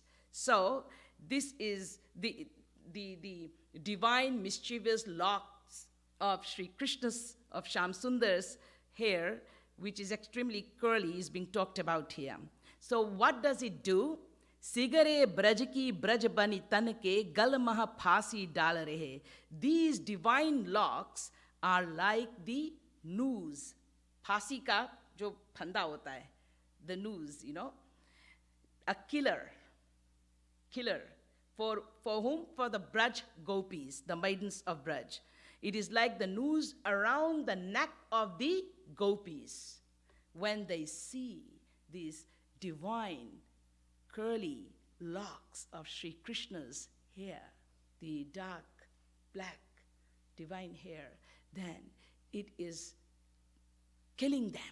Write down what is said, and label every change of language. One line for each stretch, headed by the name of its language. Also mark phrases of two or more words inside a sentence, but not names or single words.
English: So this is the divine, mischievous locks of Sri Krishna's, of Shyam Sundar's hair, which is extremely curly, is being talked about here. So what does it do?
Braj: सिगरे ब्रज की ब्रज बनी तन के गल महा फाँसी डाल रहे.
English: These divine locks are like the noose.
Hindi: फाँसी का जो फंदा होता है,
English: the noose, a killer. For whom? For the Braj gopis, the maidens of Braj. It is like the noose around the neck of the gopis when they see these divine, curly locks of Sri Krishna's hair, the dark, black, divine hair, then it is killing them.